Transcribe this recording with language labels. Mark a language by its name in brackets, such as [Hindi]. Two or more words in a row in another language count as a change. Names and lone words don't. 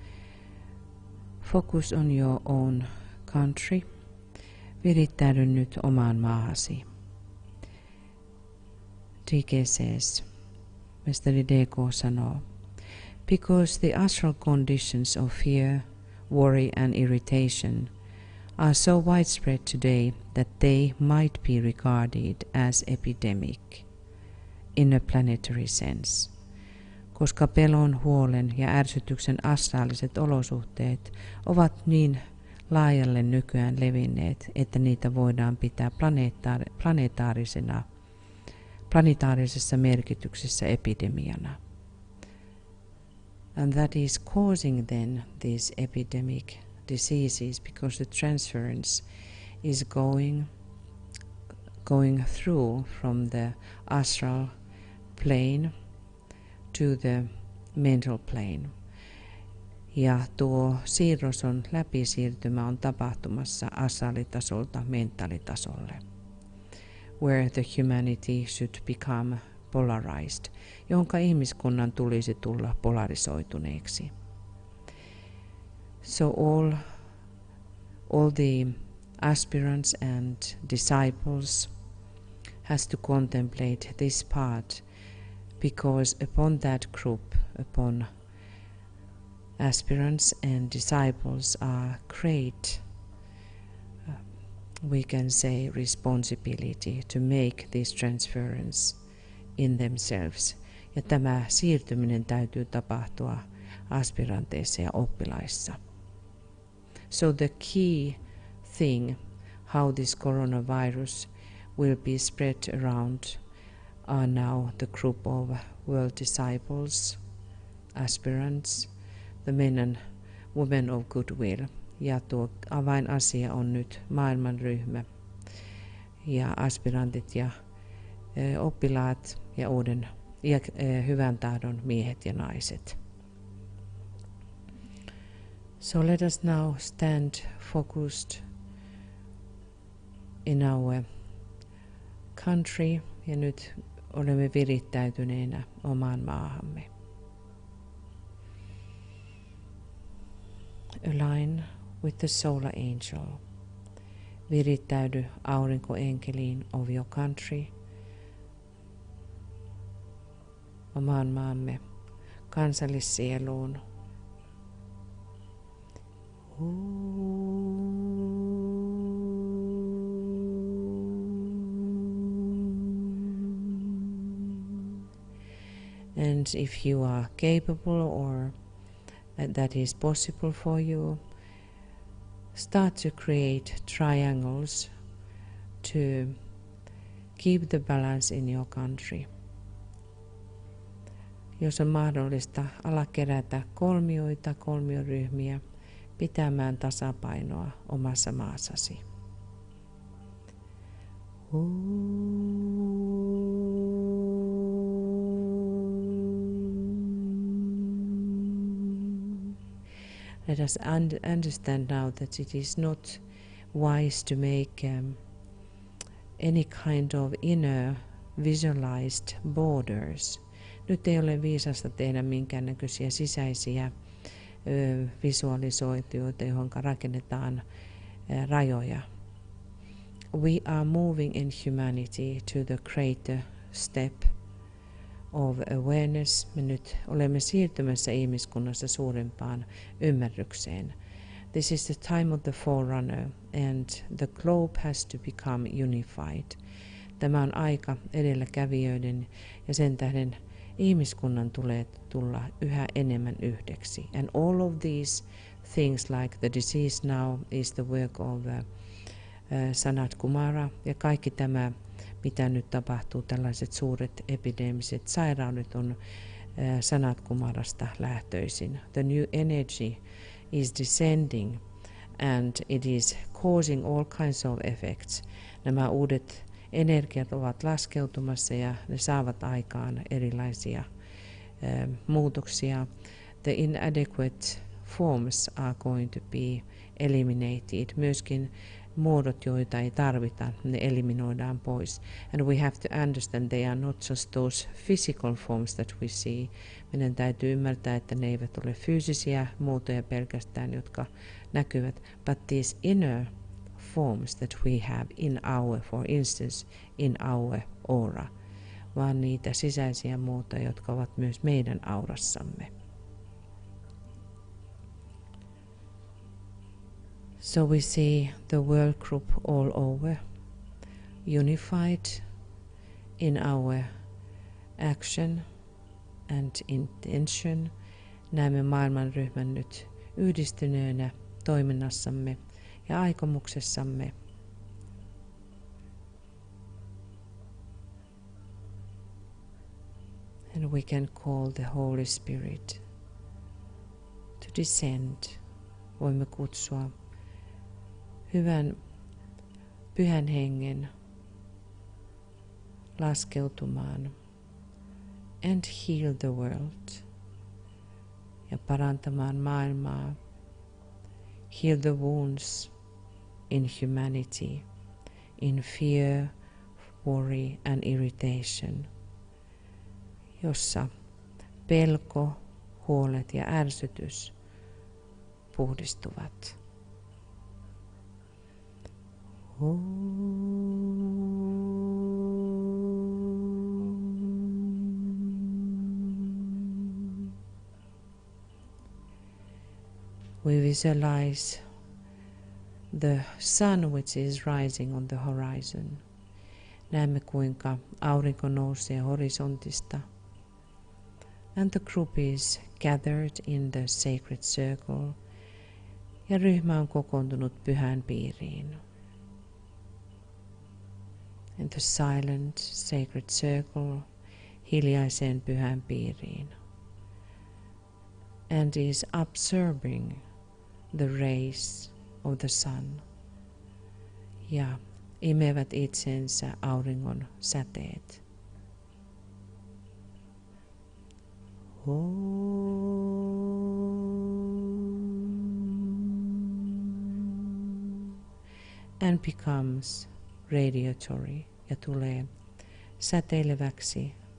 [English] Focus on your own country. [Finnish] Virittäydy nyt omaan maahasi. [English] DK says, [Finnish] mestari DK sanoo, [English] because the astral conditions of fear, worry and irritation are so widespread today that they might be regarded as epidemic in a planetary sense. [Finnish] Koska pelon, huolen ja ärsytyksen astraaliset olosuhteet ovat niin laajalle nykyään levinneet, että niitä voidaan pitää planetaarisessa merkityksessä epidemiana. [English] And that is causing then these epidemic diseases because the transference is going through from the astral plane to the mental plane. [Finnish] Ja tuo siirroson läpisiirtymä on tapahtumassa astraalitasolta mentaalitasolle, [English] where the humanity should become polarized, [Finnish] jonka ihmiskunnan tulisi tulla polarisoituneeksi. [English] So all the aspirants and disciples has to contemplate this part, because upon that group, upon aspirants and disciples are great, we can say, responsibility to make this transference in themselves. [Finnish] Ja tämä siirtyminen täytyy tapahtua aspiranteissa ja oppilaissa. [English] So the key thing how this coronavirus will be spread around are now the group of world disciples, aspirants, the men and women of goodwill. [Finnish] Ja tuo avainasia on nyt maailmanryhmä ja aspirantit ja oppilaat ja hyvän tahdon miehet ja naiset. [English] So let us now stand focused in our country, [Finnish] ja nyt olemme virittäytyneenä omaan maahamme. [English] Align with the solar angel. [Finnish] Virittäydy aurinkoenkeliin [English] of your country, [Finnish] omaan maamme kansallissieluun. [English] And if you are capable or that is possible for you, start to create triangles to keep the balance in your country. [Finnish] Jos on mahdollista, ala kerätä kolmioryhmiä pitämään tasapainoa omassa maassasi. [English] Let us understand now that it is not wise to make any kind of inner visualized borders. [Finnish] Nyt ei ole viisasta tehdä minkäännäköisiä sisäisiä visualisoitioita, johon rakennetaan rajoja. [English] We are moving in humanity to the greater step of awareness. [Finnish] Me nyt olemme siirtymässä ihmiskunnassa suurempaan ymmärrykseen. [English] This is the time of the forerunner and the globe has to become unified. [Finnish] Tämä on aika edelläkävijöiden ja sen tähden ihmiskunnan tulee tulla yhä enemmän yhdeksi. [English] And all of these things like the disease now is the work of Sanat Kumara, [Finnish] ja kaikki tämä, mitä nyt tapahtuu, tällaiset suuret epidemiset sairaudet on Sanat Kumarasta lähtöisin. [English] The new energy is descending and it is causing all kinds of effects. [Finnish] Nämä uudet energiat ovat laskeutumassa ja ne saavat aikaan erilaisia muutoksia. [English] The inadequate forms are going to be eliminated. [Finnish] Myöskin muodot, joita ei tarvita, ne eliminoidaan pois. [English] And we have to understand they are not just those physical forms that we see. [Finnish] Meidän täytyy ymmärtää, että ne eivät ole fyysisiä muotoja pelkästään, jotka näkyvät, [English] but these inner forms that we have in our, for instance, in our aura, [Finnish] vaan niitä sisäisiä muotoja, jotka ovat myös meidän aurassamme. [English] So we see the world group all over, unified in our action and intention. [Finnish] Näemme maailmanryhmän nyt yhdistyneenä toiminnassamme ja aikomuksessamme. [English] And we can call the Holy Spirit to descend. [Finnish] Voimme kutsua hyvän pyhän hengen laskeutumaan [English] and heal the world [Finnish] ja parantamaan maailmaa. [English] Heal the wounds in humanity, in fear, worry and irritation, [Finnish] jossa pelko, huolet ja ärsytys puhdistuvat. [English] We visualize the sun which is rising on the horizon. [Finnish] Näemme kuinka aurinko nousee horisontista. [English] And the group is gathered in the sacred circle. [Finnish] Ja ryhmä on kokoontunut pyhän piiriin. [English] In the silent sacred circle, [Finnish] hiljaiseen pyhän piiriin. [English] And is absorbing the rays of the sun. [Finnish] Ja imevät itsensä auringon säteet. [English] And becomes radiatory [Finnish] ja tulee säteileväksi.